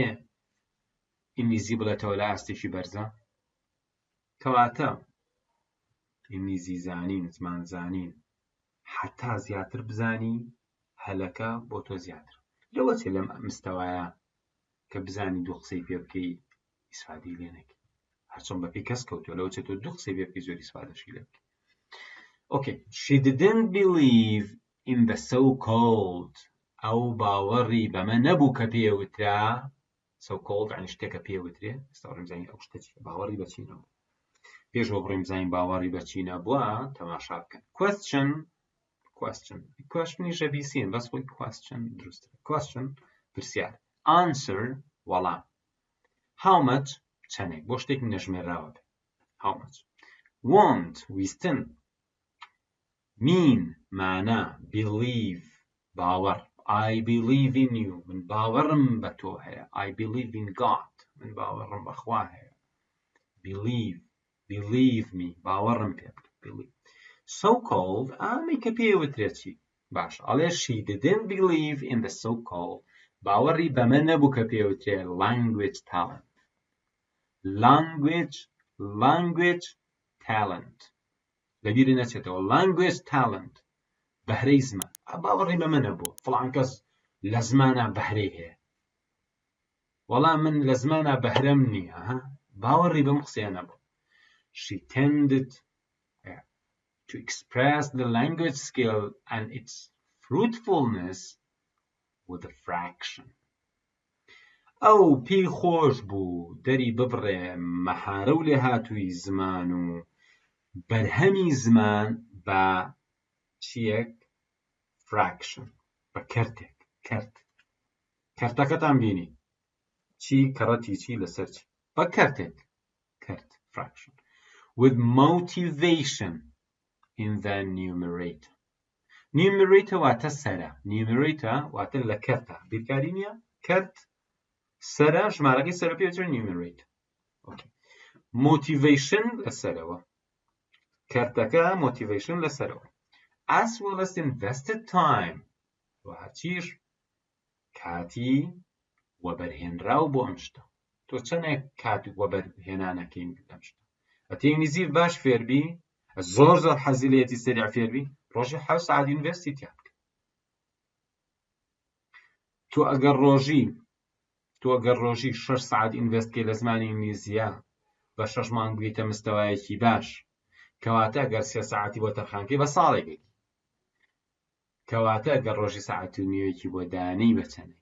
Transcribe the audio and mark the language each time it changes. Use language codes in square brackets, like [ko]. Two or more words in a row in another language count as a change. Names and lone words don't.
[ckb] ئینگلیزی بڵێتەوە لە ئاستێکی بەرزە کەواتە ئینگلیزی زانین زمان زانین حتا زیاتر بزانی هەلەکە بۆ تۆ زیاتر لەوە چێ لەم مستەوایە کە بزانی دوو قسەی پێ بکەی ئیسفادەی لێ نەکەی هەرچۆن بەپێی کەس کەوتووە لەوە چێ تۆ دوو قسەی پێ بکەی زۆر ئیسفادەشی لێ بکەی [en] okay she didn't believe in the so-called [ckb] ئەو باوەڕی بەمە نەبوو کە پێوترا so-called یعنی شتێکە پێوترێ ئێستا وەڕێم زانین ئەو شتە چیە باوەڕی بە چی نەبوو پێشەوە بڕێم زانین باوەڕی بە چی نەبووە تەماشا بکەن questionیشە بیسین بەس خۆی question دروستە question پرسیار answer وەڵام [en] how much [ckb] چەندێک بۆ شتێک نەژمێراوە بێ [en] how much [ckb] want ویستن mean مانا believe باوەڕ [en] I believe in you [ckb] من باوەڕم بە تۆ هەیە [en] I believe in God [ckb] من باوەڕم بەخوا هەیە [en] believe me [ckb] باوەڕم پێ بکە believe so-called ئەمەی کە پێوترێت چی باش ئەڵێ [en] she didn't believe in the so-called [ckb] باوەڕی بەمە نەبوو کە پێوترێ [en] language talent [ckb] لەبیری نەچێتەوە. [en] language talent [ckb] بەهرەی زمان. باوەڕی بە منە بۆ فڵان کەس لە زمانە بەهرەی هەیە. وەڵام من لە زمانە بەهرەم نییە. باوەڕی بەم قسەیە نەبوو. [en] She tended to express the language skill and its fruitfulness with a fraction. [ckb] ئەو پێی خۆش بوو دەری ببڕێ مەحارە و لێهاتووی زمان و بەرهەمی زمان بە چیەک؟ fraction. بە کەرتێک. کەرتەکەتان بینی چی کەڕەتی چی لەسەر چی بە کەرتێک. [en] کەرت fraction with motivation in the numerator. [ckb] numerator واتە سەرە. numerator واتە لە کەرتە. بیرکاری نییە؟ کەرت سەرە ژمارەکەی سەرە پێوترێت numerator. motivation لەسەرەوە. کەرتەکە motivation لەسەرەوە. [en] as well as invested time. [ckb] وهەچیش کاتی وەبەرهێنراو بۆ ئەم شتە. تۆ چەندێک کات وەبەرهێنانەکەین لەم شتە. ئەتێ ئینگلیزی باش فێربی، زۆر حەزی لێتی سەریع فێربی، ڕۆژی 7 ساعت ئینڤێستی تیا بکە. تۆ ئەگەر ڕۆژی 6 ساعت ئینڤێست کەی لە زمانی ئینگلیزیە بە 6 مانگ بگەیتە مستەوایەکی باش، کەواتە ئەگەر 3 ساعتی بۆ تەرخانکەی بە ساڵێکی، کەواتە ئەگەر ڕۆژی ساعت و نیوەیەکی بۆ دانەی بەچەندێک.